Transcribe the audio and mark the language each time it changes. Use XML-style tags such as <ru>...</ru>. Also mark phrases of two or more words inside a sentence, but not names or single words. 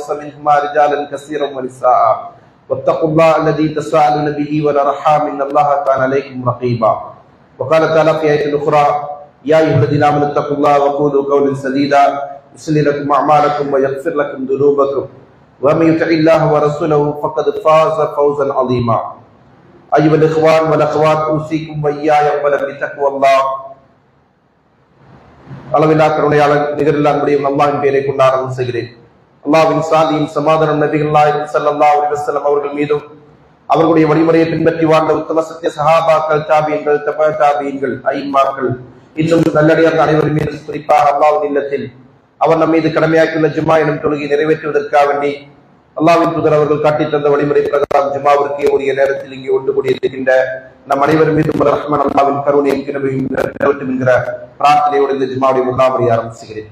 <ar>منهما رجالا كثيرا ونساء واتقوا الله الذي تساءلون به والأرحام إن الله كان عليكم رقيبا وقال تعالى في آية أخرى يا أيها الذين آمنوا اتقوا الله وقولوا قولا سديدا يصلح لكم أعمالكم ويغفر لكم ذنوبكم ومن يطع الله ورسوله فقد فاز فوزا عظيما أيها الإخوان والأخوات أوصيكم وإياي أولا بتقوى الله</ar> <ta>அளவில்லா கருணையாளர் நிகரில்லா அன்புடைய அல்லாஹ்வின் பெயரை கொண்டு ஆரம்பம் செய்கிறேன். அல்லாஹ்வின் சாந்தியும் சமாதானம் நபிகள் நாயகம்</ta> <ar>صلى الله عليه وسلم</ar> <ta>அவர்கள் மீதும் அவர்களுடைய வழிமுறையை பின்பற்றி வாழ்ந்த உத்தம சத்திய சஹாபாக்கள் தாபீன்கள் தபா தாபீன்கள் ஐம்மாக்கள் இன்னும் நல்லடியார்கள் அனைவரும் மீது குறிப்பாக அல்லாஹ்வின் இல்லத்தில் அவர் நம் மீது கடமையாக்கியுள்ள ஜும்மா எனும் தொழுகையை நிறைவேற்றுவதற்காக வேண்டி அல்லாஹ்வின் தூதர் அவர்கள் காட்டித் தந்த வழிமுறை பிரகாரம் ஜும்மாவிற்கு உரிய நேரத்தில் இங்கே ஒன்று கூடியிருக்கின்ற நம் அனைவரும் மீதும் ரஹ்மான் அல்லாஹ்வின் கருணையும் கிருபையும் நிறைவேற்றும் என்கிற பிரார்த்தனையோடு இந்த ஜும்மாவுடைய முதலாம் முறையை ஆரம்பிச்சுகிறேன்.</ta>